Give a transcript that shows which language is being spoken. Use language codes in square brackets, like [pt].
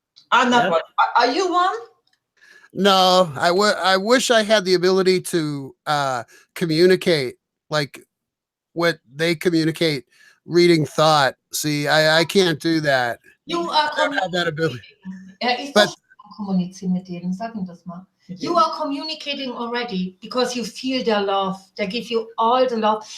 [en] I'm not one. Are you one? No, I wish I had the ability to communicate like what they communicate, reading thought. See, I can't do that. You I don't have that ability. [de] Ist doch kommunizieren mit denen, sag ihm das mal. [en] You are communicating already because you feel their love. They give you all the love.